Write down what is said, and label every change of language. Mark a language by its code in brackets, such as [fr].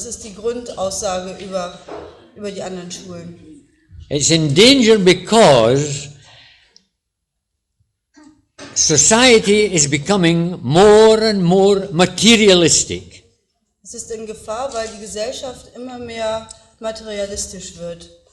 [de] Das ist die Grundaussage über die anderen Schulen. [en] It's in danger because society is becoming more and more materialistic. [de] Es ist in Gefahr, weil die Gesellschaft immer mehr materialistisch wird.